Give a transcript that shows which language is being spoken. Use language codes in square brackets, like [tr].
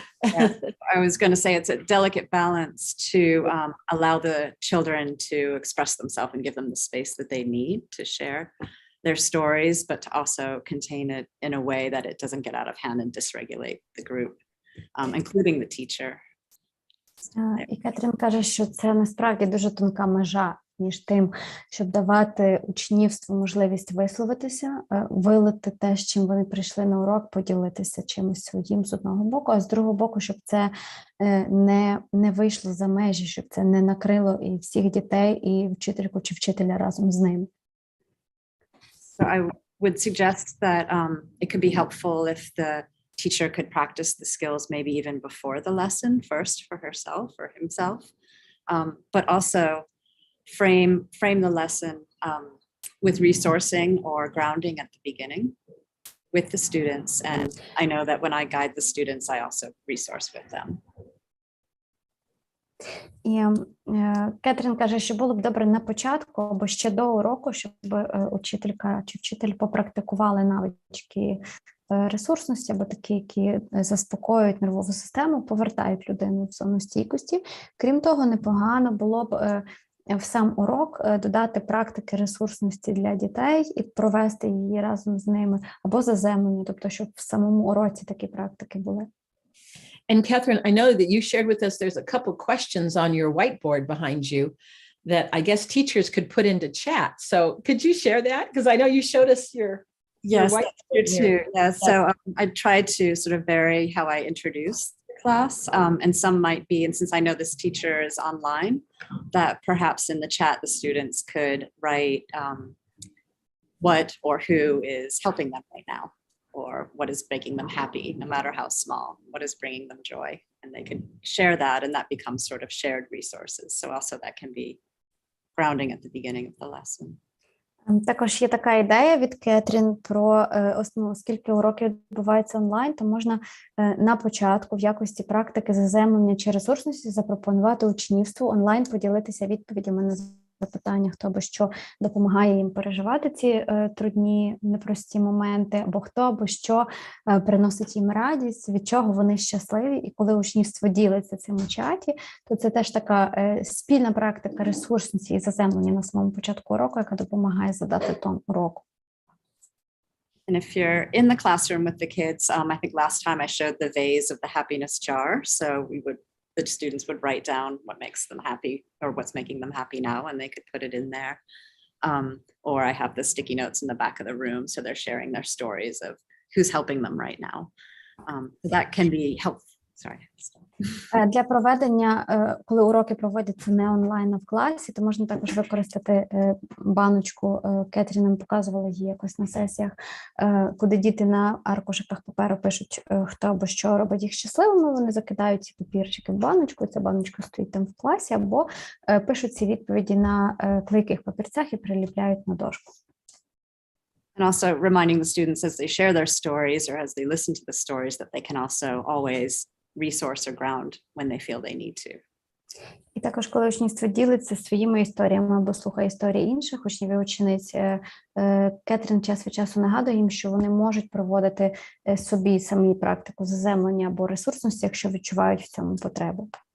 [en] Yeah, I was going to say it's a delicate balance to allow the children to express themselves and give them the space that they need to share their stories, but to also contain it in a way that it doesn't get out of hand and dysregulate the group, including the teacher. [uk] І Кетрін каже, що це насправді дуже тонка межа між тим, щоб давати учнівству можливість висловитися, вилити те, з чим вони прийшли на урок, поділитися чимось своїм з одного боку, а з другого боку, щоб це не вийшло за межі, щоб це не накрило і всіх дітей, і вчительку чи вчителя разом з ними. [en] So I would suggest that it could be helpful if the teacher could practice the skills maybe even before the lesson first for herself or himself, but also frame the lesson with resourcing or grounding at the beginning with the students. And I know that when I guide the students, I also resource with them. [uk] І Кетрін каже, що було б добре на початку або ще до уроку, щоб учителька чи вчитель попрактикували навички ресурсності або такі, які заспокоюють нервову систему, повертають людину в зону стійкості. Крім того, непогано було б в сам урок додати практики ресурсності для дітей і провести її разом з ними або заземлення, тобто щоб в самому уроці такі практики були. [en] And Catherine, I know that you shared with us, there's a couple questions on your whiteboard behind you that I guess teachers could put into chat. So could you share that? Because I know you showed us your Yes, that's too. Yeah, so I tried to sort of vary how I introduce the class, and some might be, and since I know this teacher is online, that perhaps in the chat the students could write what or who is helping them right now, or what is making them happy, no matter how small, what is bringing them joy, and they could share that, and that becomes sort of shared resources. So also that can be grounding at the beginning of the lesson. [uk] Також є така ідея від Кетрін про оскільки уроки відбуваються онлайн, то можна на початку в якості практики заземлення чи ресурсності запропонувати учнівству онлайн поділитися відповідями на запитання, хто або що допомагає їм переживати ці трудні, непрості моменти, або хто або що приносить їм радість, від чого вони щасливі. І коли учнівство ділиться цим у чаті, то це теж така спільна практика ресурсності і заземлення на самому початку уроку, яка допомагає задати тон уроку. [en] And if you're in the classroom with the kids, I think last time I showed the vase of the happiness jar. So the students would write down what makes them happy or what's making them happy now, and they could put it in there. Or I have the sticky notes in the back of the room, so they're sharing their stories of who's helping them right now. That can be helpful. Sorry. [uk] Для проведення, коли уроки проводяться не онлайн, а в класі, то можна також використати баночку, Кетрін показувала її якось на сесіях, куди діти на аркушиках паперу пишуть, хто або що робить їх щасливими, вони закидають ці папірчики в баночку, і ця баночка стоїть там в класі, або пишуть ці відповіді на клейких папірцях і приліпляють на дошку. [en] And also reminding the students as they share their stories or as they listen to the stories that they can also always resource or ground when they feel they need to. [uk] І також, коли учнівство ділиться своїми історіями або слухає історії інших учнів і учениць, Кетрін час від часу нагадує їм, що вони можуть проводити собі самі практику заземлення або ресурсності, якщо відчувають в цьому потребу.